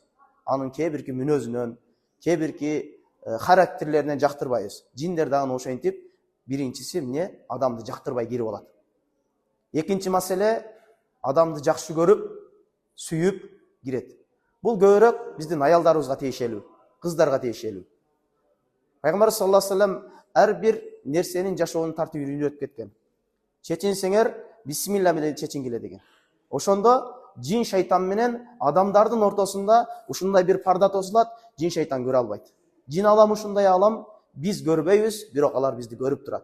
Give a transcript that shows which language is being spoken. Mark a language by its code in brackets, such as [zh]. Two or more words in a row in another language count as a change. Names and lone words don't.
[ky] Анын кээ бирки мүнөзүнөн, кээ бирки характерлеринен жактырбайбыз. Жиндер дагы ошентип биринчиси эмне адамды жактырбай кирип алат. Экинчи маселе адамды жакшы көрүп, сүйүп кирет. Бул көбүрөөк биздин аялдарыбызга тиешелүү, кыздарга тиешелүү. Пайгамбар [ar] صلى الله عليه وسلم [ky] ар бир нерсенин жашоонун тартибин үйрөтүп кеткен. Чечинсеңер бисмилла менен чечингиле деген. Ошондо жин шайтан менен адамдардын ортосунда ушундай бир парда тосулат, жин шайтан көрө албайт. Жин алам ушундай алам биз көрбөйбүз, бирок алар бизди көрүп турат.